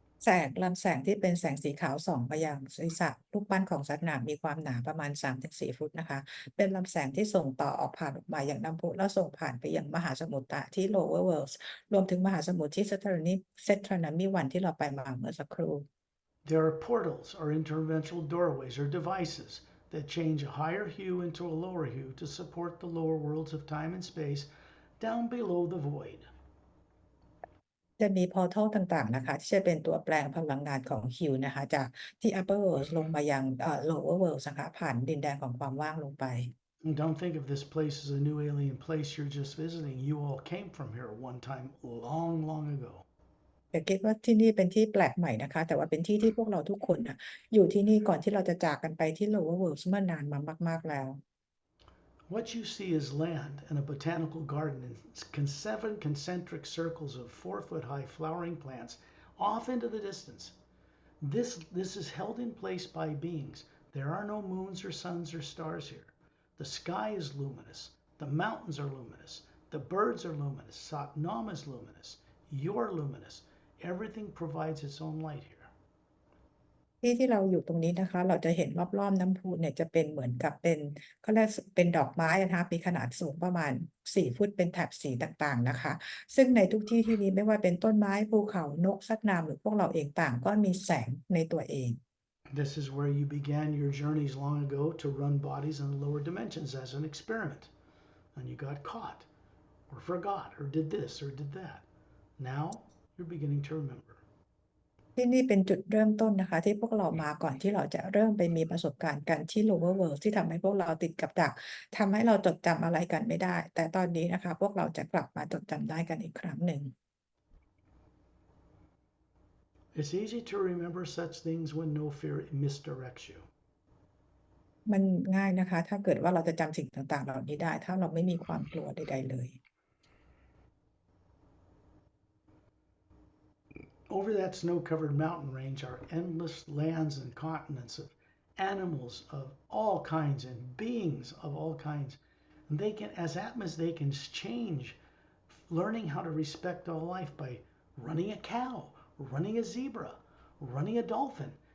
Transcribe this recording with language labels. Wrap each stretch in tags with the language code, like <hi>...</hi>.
<th>ๆลำแสงที่เป็นแสงสีขาวส่องมายังศีรษะรูปปั้นของสัตว์น้ำมีความหนาประมาณ 3-4 ฟุตนะคะ เป็นลำแสงที่ส่งต่อออกผ่านออกมาอย่างน้ำพุแล้วส่งผ่านไปยังมหาสมุทรที่ lower worlds รวมถึงมหาสมุทรที่ Zetronomy 1 ที่เราไปมาเมื่อสักครู่</th> <en>There are portals or interdimensional doorways or devices that change a higher hue into a lower hue to support the lower worlds of time and space down below the void.</en> <th>จะมี portal ต่างๆนะคะ ที่จะเป็นตัวแปลงพลังงานของฮิวนะคะ จากที่ upper worlds ลงมายังlower worlds นะคะ ผ่านดินแดนของความว่างลงไป</th> <en>And don't think of this place as a new alien place you're just visiting. You all came from here one time long, long ago.</en> <th>อย่าคิดว่าที่นี่เป็นที่แปลกใหม่นะคะ แต่ว่าเป็นที่ที่พวกเราทุกคนน่ะอยู่ที่นี่ก่อนที่เราจะจากกันไปที่ lower worlds เมื่อนานมามากๆแล้ว</th> <en>What you see is land and a botanical garden in 7 concentric circles of 4-foot-high flowering plants off into the distance. This is held in place by beings. There are no moons or suns or stars here. The sky is luminous. The mountains are luminous. The birds are luminous. Satnam is luminous. You're luminous. Everything provides its own light here.</en> <th>ที่เราอยู่ตรงนี้นะคะ เราจะเห็นรอบๆน้ำพุเนี่ยจะเป็นเหมือนกับเป็นเขาเรียกเป็นดอกไม้นะคะมีขนาดสูงประมาณ4 ฟุตเป็นแถบสีต่างๆนะคะ ซึ่งในทุกที่ที่นี้ไม่ว่าเป็นต้นไม้ภูเขานกสัตว์น้ำหรือพวกเราเองต่างก็มีแสงในตัวเอง</th> <en>This is where you began your journeys long ago to run bodies in the lower dimensions as an experiment. And you got caught, or forgot, or did this, or did that. Now you're beginning to remember.</en> <th>ที่นี่เป็นจุดเริ่มต้นนะคะ ที่พวกเรามาก่อนที่เราจะเริ่มไปมีประสบการณ์กันที่ lower world ที่ทำให้พวกเราติดกับดักทำให้เราจดจำอะไรกันไม่ได้ แต่ตอนนี้นะคะ พวกเราจะกลับมาจดจำได้กันอีกครั้งหนึ่ง</th> <en>It's easy to remember such things when no fear misdirects you.</en> <th>มันง่ายนะคะ ถ้าเกิดว่าเราจะจำสิ่งต่างๆเหล่านี้ได้ ถ้าเราไม่มีความกลัวใดๆเลย</th> <en>Over that snow-covered mountain range are endless lands and continents of animals of all kinds and beings of all kinds. And they can, as Atmas, they can change, learning how to respect all life by running a cow, running a zebra, running a dolphin.</en>